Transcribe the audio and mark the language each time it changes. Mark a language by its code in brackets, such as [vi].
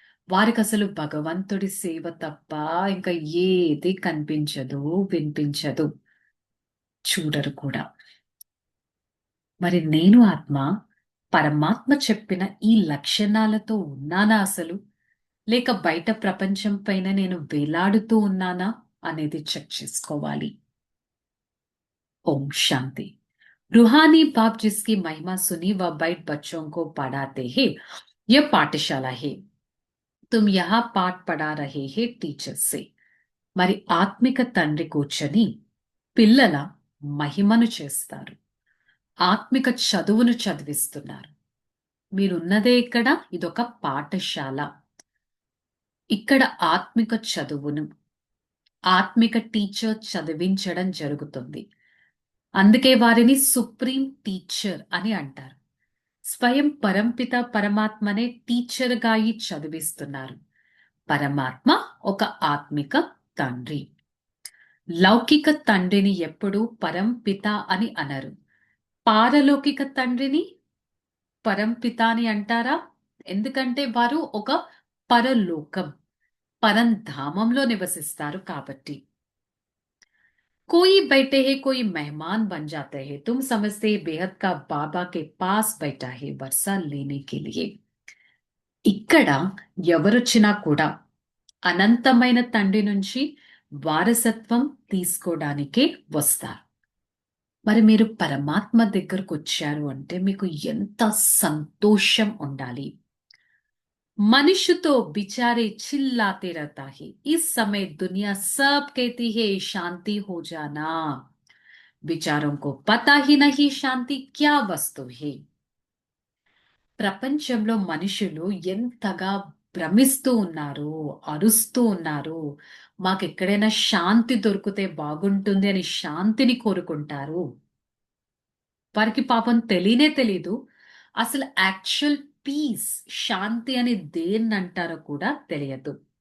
[te] వారికి అసలు భగవంతుడి సేవ తప్ప ఇంకా ఏది కనిపించదు, వినిపించదు, చూడరు కూడా. మరి నేను ఆత్మ పరమాత్మ చెప్పిన ఈ లక్షణాలతో ఉన్నానా అసలు, లేక బయట ప్రపంచం పైన నేను వేలాడుతూ ఉన్నానా అనేది చెక్ చేసుకోవాలి. [hi] ओम शांति। रूहानी बाप जिसकी महिमा सुनी वह बैठ बच्चों को पढ़ाते हैं। यह पाठशाला है। तुम यहाँ पाठ पढ़ा रहे हैं टीचर से। [te] మరి ఆత్మిక తండ్రి కూర్చొని పిల్లల మహిమను చేస్తారు, ఆత్మిక చదువును చదివిస్తున్నారు. మీరున్నదే ఇక్కడ, ఇదొక పాఠశాల. ఇక్కడ ఆత్మిక చదువును ఆత్మిక టీచర్ చదివించడం జరుగుతుంది. అందుకే వారిని సుప్రీం టీచర్ అని అంటారు. స్వయం పరంపిత పరమాత్మనే టీచర్గా అయి చదివిస్తున్నారు. పరమాత్మ ఒక ఆత్మిక తండ్రి. లౌకిక తండ్రిని ఎప్పుడూ పరంపిత అని అనరు. పారలౌకిక తండ్రిని పరంపిత అని అంటారా? ఎందుకంటే వారు ఒక పరలోకం, పరంధామంలో నివసిస్తారు కాబట్టి. [hi] कोई बैठे है कोई मेहमान बन जाते हैं, तुम समझते हैं बेहद का बाबा के पास बैठा है वर्षा लेने के लिए. [te] ఇక్కడ ఎవరొచ్చినా కూడా అనంతమైన తండ్రి నుంచి వారసత్వం తీసుకోవడానికే వస్తారు. మరి మీరు పరమాత్మ దగ్గరకు వచ్చారు అంటే మీకు ఎంత సంతోషం ఉండాలి. [hi] मनुष्य तो बेचारे चिल्लाते रहता है, इस समय दुनिया सब कहती है शांति हो जाना. विचारों को पता ही नहीं शांति क्या वस्तु है. [te] ప్రపంచంలో మనుషులు ఎంతగా భ్రమిస్తూ ఉన్నారు, అరుస్తూ ఉన్నారు. మాకెక్కడైనా శాంతి దొరికితే బాగుంటుంది అని శాంతిని కోరుకుంటారు. వారికి పాపం తెలియనే తెలీదు అసలు యాక్చువల్ పీస్, శాంతి అని దేన్నంటారో కూడా తెలియదు.